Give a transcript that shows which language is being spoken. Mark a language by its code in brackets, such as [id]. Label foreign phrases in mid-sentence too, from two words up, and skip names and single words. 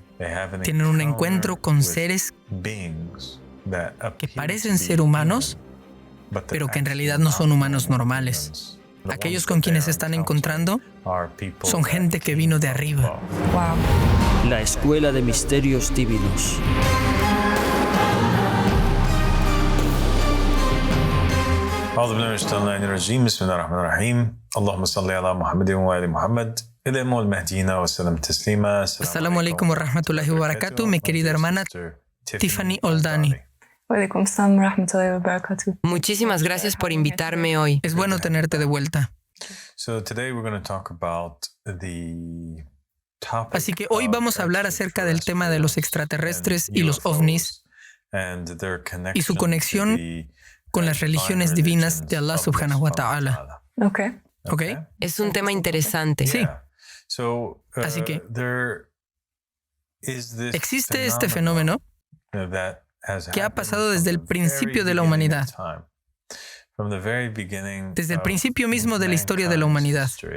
[es] Tienen un encuentro con seres que parecen ser humanos, pero que en realidad no son humanos normales. Aquellos con quienes se están encontrando son gente que vino de arriba. Wow. La Escuela de Misterios Divinos. [ar] أعوذ بالله من الشيطان الرجيم بسم الله الرحمن الرحيم اللهم صل على محمد وآل محمد إلى المهديين وسلم تسليما. السلام عليكم ورحمة الله وبركاته, [es] mi querida hermana Tiffany Oldani. [ar] وعليكم السلام ورحمة الله وبركاته. [es] Muchísimas gracias por invitarme hoy. Es bueno tenerte de vuelta. Así que hoy vamos a hablar acerca del tema de los extraterrestres y los ovnis y su conexión con las religiones divinas de Allah [ar] سبحانه وتعالى. [es] ¿Ok? Es un tema interesante. Sí. Así que existe este fenómeno que ha pasado desde el principio de la humanidad, desde el principio mismo de la historia de la humanidad.